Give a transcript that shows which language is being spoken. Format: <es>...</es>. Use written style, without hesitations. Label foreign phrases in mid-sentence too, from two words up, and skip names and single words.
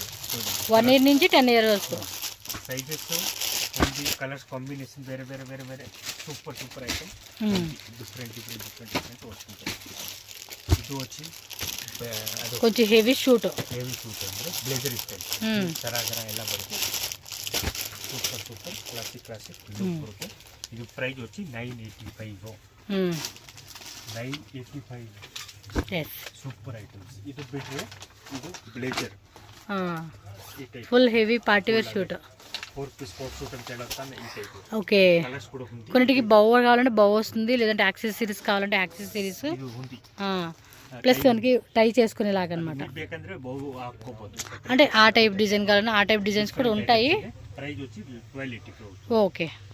<te>1 ఇయర్ నుంచి 10 ఇయర్ వరకు సైజెస్ ఉంది కలర్స్ కాంబినేషన్ వేరే సూపర్ ఐటమ్ డిఫరెంట్ వస్తుంది ఇది వచ్చి కొంచెం హెవీ షూట్ ಅಂದ್ರೆ బ్లేజర్ స్టైల్ తరగర</te> <kn>ಎಲ್ಲ ಬರುತ್ತೆ</kn> <en>super classic look</en> <te>బರುತ್ತೆ ఇది ప్రైస్ వచ్చి 985 ఎస్ సూపర్ ఐటమ్స్ ఇది బిట్రే ఇది బ్లేజర్</te> <en>full heavy party wear suit 4 piece coat suit</en> <te>అని చెడతాను ఈ టైప్ ఓకే కలర్స్ కూడా ఉంది కొన్నిటికి బౌ కావాలంటే బౌ వస్తుంది లేదంటే యాక్సెసరీస్ కావాలంటే యాక్సెసరీస్ ఇది ఉంది ప్లస్ మనకి టై చేసుకునేలాగా అనమాట</te> <kn>ಬೇಕಂದ್ರೆ ಬೌ ಹಾಕೋಬಹುದು</kn> <te>అంటే ఆ టైప్ డిజైన్ కావాలన్నా ఆ టైప్ డిజైన్స్ కూడా ఉంటాయి ప్రైస్ వచ్చి 1280 ఓకే</te>